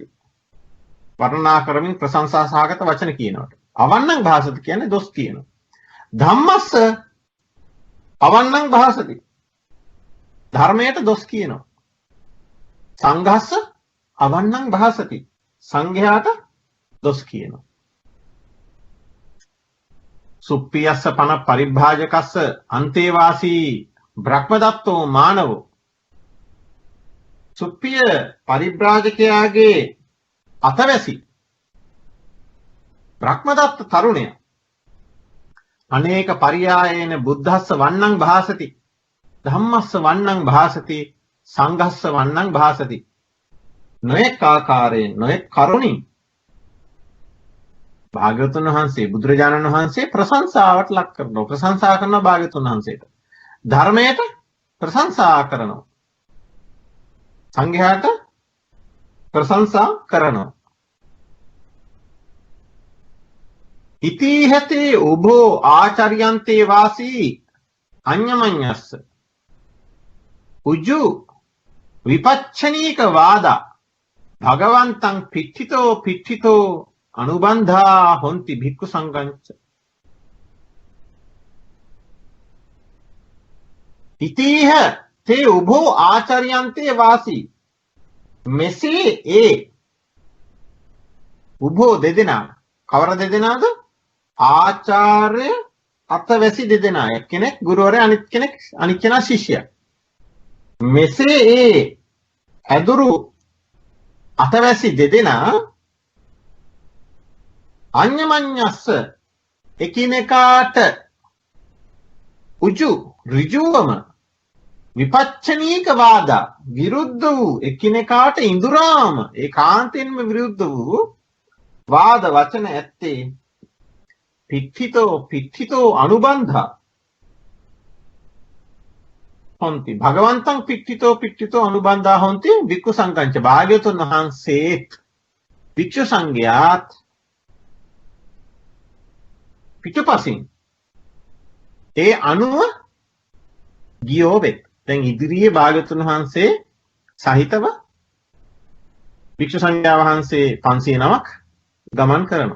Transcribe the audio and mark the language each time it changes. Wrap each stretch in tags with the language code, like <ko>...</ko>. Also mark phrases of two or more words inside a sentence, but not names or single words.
<si>වර්ණනා කරමින් ප්‍රශංසා සහගත වචන කියනවට.</si> <pi>අවන්නං භාසති</pi> <si>කියන්නේ දොස් කියනවා.</si> <pi>ධම්මස්ස අවන්නං භාසති.</pi> <si>ධර්මයට දොස් කියනවා.</si> <pi>සංඝස්ස අවන්නං භාසති.</pi> <si>සංඝයාට දොස් කියනවා.</si> <pi>සුප්පියස්ස පන පරිභාජකස්ස අන්තේවාසී බ්‍රහ්මදත්තෝ මානවෝ.</pi> <si>සුප්පිය පරිභ්‍රාජකයාගේ අතවැසි බ්‍රහ්මදත්ත තරුණය</si> <pi>අනේක පරියායන බුද්ධස්ස වන්නං භාසති. ධම්මස්ස වන්නං භාසති. සංඝස්ස වන්නං භාසති.</pi> <si>නොයෙක් ආකාරයෙන් නොයෙක් කරුණින් භාග්‍යවතුන් වහන්සේ බුදුරජාණන් වහන්සේ ප්‍රශංසාවට ලක් කරනවා. ප්‍රශංසා කරනවා භාග්‍යවතුන් වහන්සේට. ධර්මයට ප්‍රශංසා කරනවා. සංඝයාට ප්‍රශංසා කරනවා.</si> <pi>ඉතිහතේ උභෝ ආචාර්යන්තේ වාසී අඤ්ඤමඤ්ඤස්ස උජු විපච්ඡනීක වාදා භගවන්තං පිට්ඨිතෝ අනුබන්ධා හොಂತಿ භික්ඛු සංඝංච. ඉතිහ තේ උභෝ ආචාර්යන්තේ වාසී.</pi> <si>මෙසේ ඒ උභෝ දෙදෙනා කවර දෙදෙනාද? ආචාර්ය අතවැසි දෙදෙනා. එක්කෙනෙක් ගුරුවරයා අනිත් කෙනා ශිෂ්‍යයා. මෙසේ ඒ ඇදුරු අතවැසි දෙදෙනා අඤ්ඤමඤ්ඤස්ස එකිනෙකාට උජු ඍජුවම</si> <pi>විපච්ඡනීක වාදා</pi> <si>විරුද්ධ වූ එකිනෙකාට ඉඳුරාම ඒකාන්තයෙන්ම විරුද්ධ වූ වාද වචන ඇත්තේ</si> <pi>පිට්ඨිතෝ අනුබන්ධා හොಂತಿ. භගවන්තං පිට්ඨිතෝ අනුබන්ධා හොಂತಿ භික්ඛු සංඝංච.</pi> <si>භාග්‍යවතුන් වහන්සේත් භික්ෂු සංඝයාත් පිටුපසින් ඒ අනුව ගියෝ වෙත්. දැන් ඉදිරියේ භාග්‍යවතුන් වහන්සේ සහිතව භික්ෂු සංඝයා වහන්සේ 509ක් ගමන් කරනවා.</si>